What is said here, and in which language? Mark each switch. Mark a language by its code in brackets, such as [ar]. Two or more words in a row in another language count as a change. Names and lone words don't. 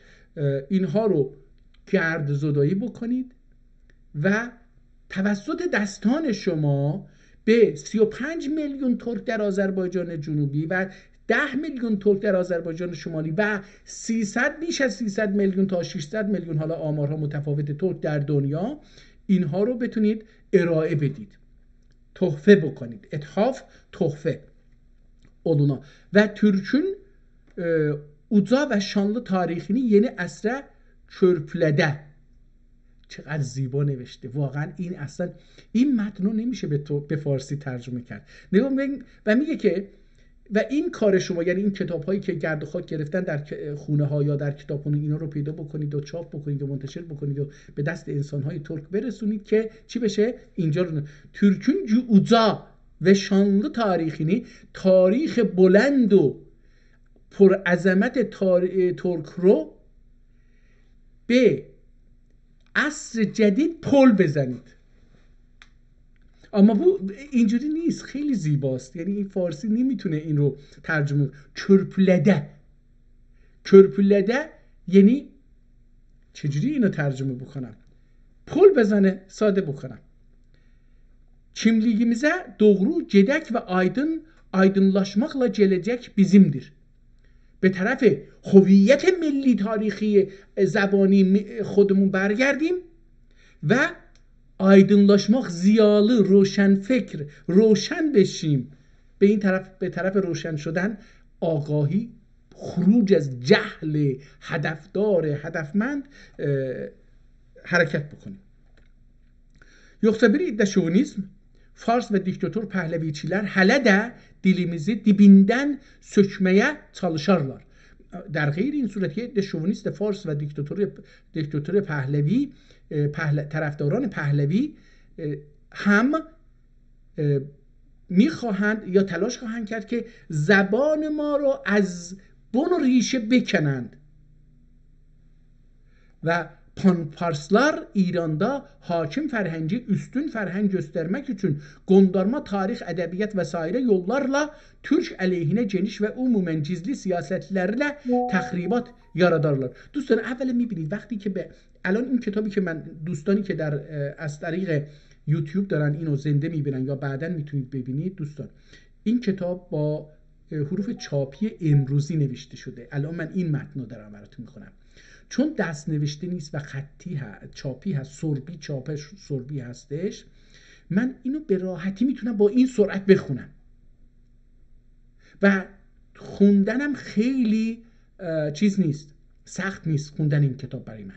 [fa] اینها رو گرد زدایی بکنید و توسط دستان شما به 35 میلیون ترک در آذربایجان جنوبی و 10 میلیون ترک در آذربایجان شمالی و 300 بیش از 300 میلیون تا 600 میلیون، حالا آمارها متفاوت، ترک در دنیا، اینها رو بتونید ارائه بدید، تحفه بکنید. [az] ethaf تحفه oluna ve Türk'ün uca ve şanlı tarihini yeni asra körplede. [fa] چقدر زیبا نوشته واقعا. این اصلا این متن رو نمیشه به فارسی ترجمه کرد. نگاه و میگه که و این کار شما، یعنی این کتاب هایی که گرد و خاک گرفتن در خونه ها یا در کتابخونه، اینا رو پیدا بکنید و چاپ بکنید و منتشر بکنید و به دست انسان های ترک برسونید که چی بشه؟ اینجا رو [az] Türk'ün uca ve şanlı tarihini، [fa] تاریخ بلند و پر عظمت ترک رو به عصر جدید پل بزنید. اما اینجوری نیست، خیلی زیباست. یعنی این فارسی نمیتونه این رو ترجمه. کرپلده یعنی چجوری اینو ترجمه بکنم؟ پل بزنه، ساده بکنم. [az] Kimliğimize doğru gedək ve aydınlaşmakla gelecek bizimdir. [fa] به طرف هویت ملی تاریخی زبانی خودمون برگردیم و [az] aydınlaşmak، ziyalı، [fa] روشن فکر، روشن بشیم. به طرف روشن شدن، آگاهی، خروج از جهل، هدفدار، هدفمند hareket بکنیم. [az] Yoksa bir iddia şovinizm, Fars ve diktatör Pehleviçiler hele de dilimizi dibinden sökmeye çalışırlar. [fa] در غیر این صورت که عده شوونیست فارس و دیکتاتور پهلوی، طرفداران پهلوی هم میخواهند یا تلاش خواهند کرد که زبان ما رو از بن و ریشه بکنند و [az] Panfarslar İran'da hakim ferhengi, üstün ferheng göstermek için gondarma tarih, edebiyat vesaire yollarla Türk aleyhine geniş ve umumen gizli siyasetlerle tahribat yaradarlar. [fa] دوستان اولا میبینید وقتی که به الان این کتابی که من، دوستانی که در از طریق یوتیوب دارن اینو زنده میبینن یا بعداً میتونید ببینید، دوستان این کتاب با حروف چاپی امروزی نوشته شده. الان من این متن رو دارم براتون میخونم. چون دست نوشته نیست و خطی چاپی هست، سربی چاپش سربی هستش، من اینو به راحتی میتونم با این سرعت بخونم و خوندنم خیلی چیز نیست، سخت نیست خوندن این کتاب برای من.